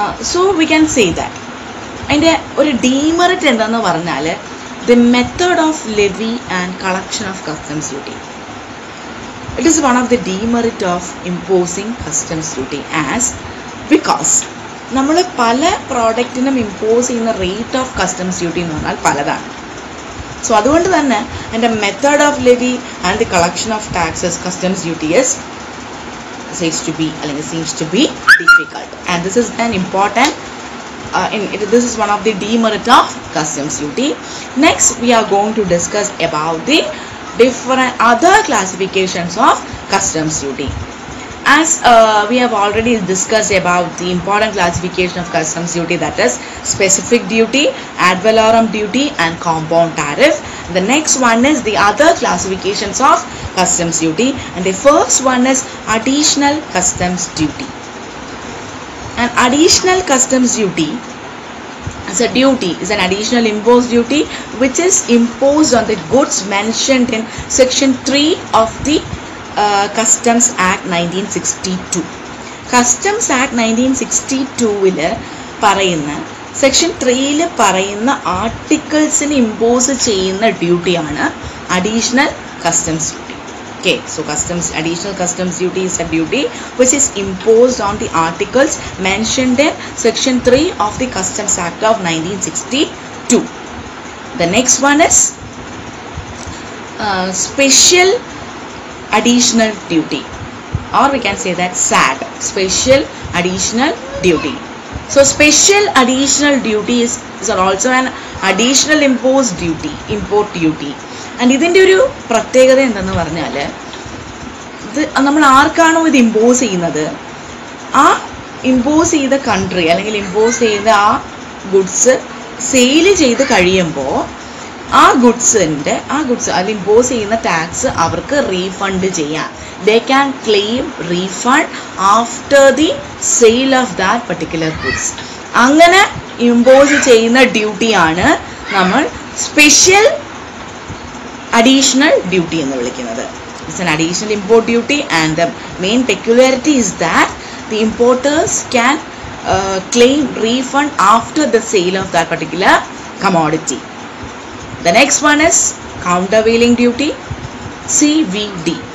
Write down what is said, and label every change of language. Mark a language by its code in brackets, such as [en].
[en] so we can say that [ml] അതിൻ്റെ ഒരു demerit എന്താണെന്ന് പറഞ്ഞാൽ [en] The method of levy and collection of customs duty. It is one of the demerit of imposing customs duty because [ml] നമ്മൾ പല പ്രോഡക്റ്റിനും impose ചെയ്യുന്ന rate of customs duty എന്ന് പറഞ്ഞാൽ പലതാണ്. [en] so [ml] അതുകൊണ്ട് തന്നെ അതിൻ്റെ [en] Method of levy and the collection of taxes customs duty seems to be difficult, and this is an important this is one of the demerit of customs duty. Next we are going to discuss about the different other classifications of customs duty. As we have already discussed about the important classification of customs duty, that is specific duty, ad valorem duty, and compound tariff. The next one is the other classifications of customs duty, and the first one is additional customs duty. And additional customs duty is an additional imposed duty which is imposed on the goods mentioned in section 3 of the Customs Act 1962. [ml] Customs Act 1962-ൽ പറയുന്ന section 3-ൽ പറയുന്ന ആർട്ടിക്കിൾസിന് impose ചെയ്യുന്ന ഡ്യൂട്ടിയാണ് additional customs duty. [en] Okay, so additional customs duty is a duty which is imposed on the articles mentioned in section 3 of the Customs Act of 1962. The next one is special additional duty, or we can say that SAD, special additional duty. So special additional duty is also an additional imposed duty, import duty. And [ml] ഇതിൻ്റെ ഒരു പ്രത്യേകത എന്തെന്ന് പറഞ്ഞാൽ ഇത് നമ്മൾ ആർക്കാണോ ഇത് impose ചെയ്യുന്നത്, ആ ഇമ്പോസ് ചെയ്ത കൺട്രി അല്ലെങ്കിൽ ഇമ്പോസ് ചെയ്ത ആ ഗുഡ്സ് സെയിൽ ചെയ്ത് കഴിയുമ്പോൾ ആ ഗുഡ്സ് അതിൽ ഇമ്പോസ് ചെയ്യുന്ന ടാക്സ് അവർക്ക് റീഫണ്ട് ചെയ്യാം. [en] They can claim refund after the sale of that particular goods. [ml] അങ്ങനെ ഇമ്പോസ് ചെയ്യുന്ന ഡ്യൂട്ടിയാണ് നമ്മൾ സ്പെഷ്യൽ അഡീഷണൽ ഡ്യൂട്ടി എന്ന് വിളിക്കുന്നത്. [en] It's an additional import duty, and the main peculiarity is that the importers can claim refund after the sale of that particular commodity. The next one is countervailing duty, CVD.